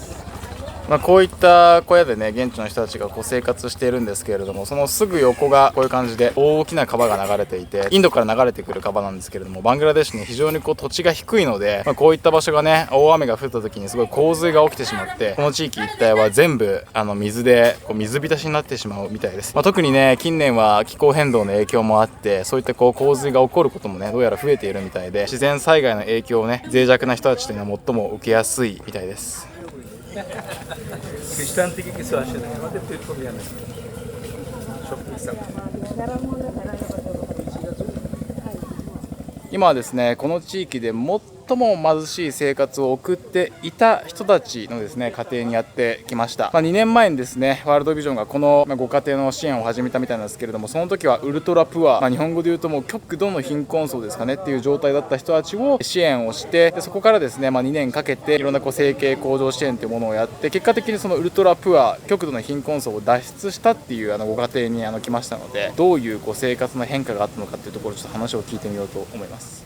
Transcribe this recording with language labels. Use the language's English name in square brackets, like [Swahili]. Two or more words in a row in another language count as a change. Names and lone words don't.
[Japanese] こういった小屋でね現地の人たちが生活しているんですけれども、そのすぐ横がこういう感じで大きな川が流れていて、インドから流れてくる川なんですけれども、バングラデシュに非常に土地が低いので、こういった場所がね大雨が降った時にすごい洪水が起きてしまって、この地域一帯は全部水で水浸しになってしまうみたいです。特にね近年は気候変動の影響もあって、そういった洪水が起こることもねどうやら増えているみたいで、自然災害の影響をね脆弱な人たちというのは最も受けやすいみたいです。 [Bangla] খ্রিস্টান থেকে কিছু আসে না, আমাদের তো এরকম জানে সব খ্রিস্টান। [Japanese] 今はですねこの地域で最最も貧しい生活を送っていた人たちのですね家庭にやってきました。2年前にですねワールドビジョンがこのご家庭の支援を始めたみたいなんですけれども、その時は [English] ultra poor, [Japanese] 日本語で言うともう極度の貧困層ですかねっていう状態だった人たちを支援をして、でそこからですね、2年かけていろんな生計向上支援というものをやって、結果的にその [English] ultra poor [Japanese] 極度の貧困層を脱出したっていうご家庭に来ましたので、どういう生活の変化があったのかっていうところちょっと話を聞いてみようと思います。